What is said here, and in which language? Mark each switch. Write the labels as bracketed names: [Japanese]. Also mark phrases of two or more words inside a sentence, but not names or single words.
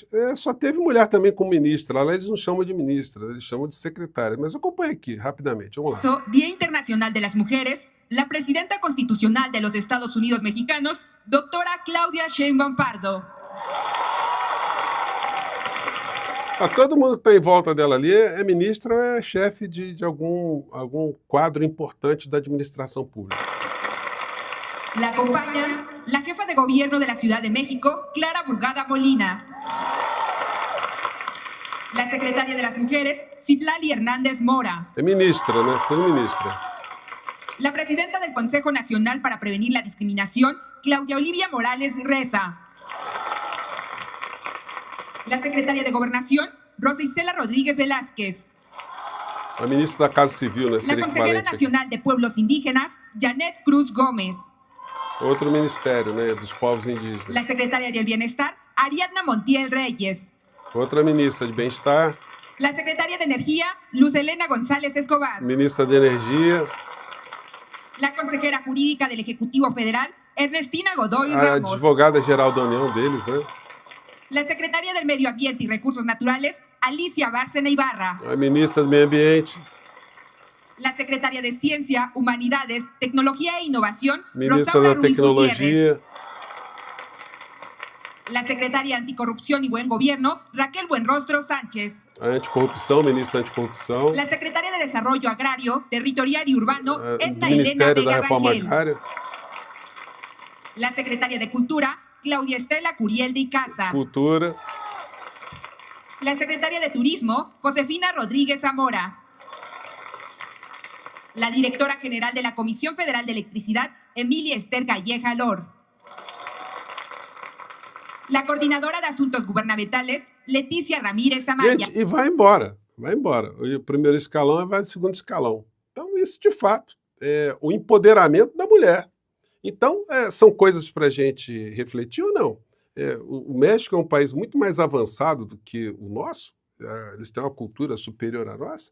[Portuguese] Só teve mulher também como ministra, lá eles não chamam de ministra, eles chamam de secretária, mas acompanha aqui, rapidamente, vamos lá. [Spanish] Día Internacional de las Mujeres, la presidenta constitucional de los Estados Unidos mexicanos, doctora Claudia Sheinbaum Pardo. [Portuguese] Todo mundo que está em volta dela ali é ministra, é chefe de algum quadro importante da administração pública. [Spanish] La acompaña la jefa de gobierno de la Ciudad de México, Clara Burgada Molina. La secretaria de las Mujeres, Citlali Hernández Mora. [Portuguese] É ministra, né? Tudo ministra. [Spanish] La presidenta del Consejo Nacional para Prevenir la Discriminación, Claudia Olivia Morales Reza. La secretaria de Gobernación, Rosa Isela Rodríguez Velázquez. [Portuguese] A ministra da Casa Civil, né? [Spanish] La [Portuguese] Seria [Spanish] consejera [Portuguese] equivalente aqui. [Spanish] nacional de Pueblos Indígenas, Janet Cruz Gómez. [Portuguese] Outro ministério, né? Dos povos indígenas. [Spanish] La secretaria del Bienestar, Ariadna Montiel Reyes. [Portuguese] Outra ministra de Bem-Estar, [Spanish] La secretaria de Energía, Luz Elena González Escobar. [Portuguese] ministra de Energia, [Spanish] La consejera jurídica del Ejecutivo Federal, Ernestina Godoy [Portuguese] a [Spanish] Ramos. [Portuguese] advogada-geral da União deles, né? [Spanish] La secretaria del Medio Ambiente y Recursos Naturales, Alicia Bárcena Ibarra. [Portuguese] A ministra do Meio Ambiente, [Spanish] La secretaria de Ciencia, Humanidades, Tecnología e Innovación, [Portuguese] ministra [Spanish] Rosaura [Portuguese] da [Spanish] Ruiz Gutiérrez. [Portuguese] Tecnologia, [Spanish] La secretaria de Anticorrupción y Buen Gobierno, Raquel Buenrostro Sánchez. [Portuguese] a anticorrupção, ministra da anticorrupção, [Spanish] La secretaria de Desarrollo Agrario, Territorial y Urbano, [Portuguese] do [Spanish] Edna Elena [Portuguese] Ministério da [Spanish] Vega [Portuguese] Reforma [Spanish] Rangel. [Portuguese] Agrária, [Spanish] La secretaria de Cultura, Claudia Estela Curiel de Icaza. [Portuguese] Cultura, [Spanish] La secretaria de Turismo, Josefina Rodríguez Zamora. La directora general de la Comisión Federal de Electricidad, Emilia Esther Calleja Lor. La coordinadora de Asuntos Gubernamentales, Leticia Ramírez Amaya. [Portuguese] gente, e vai embora, vai embora. O primeiro escalão vai o segundo escalão. Então, isso, de fato, é o empoderamento da mulher. Então, são coisas para a gente refletir ou não? O México é um país muito mais avançado do que o nosso, eles têm uma cultura superior à nossa.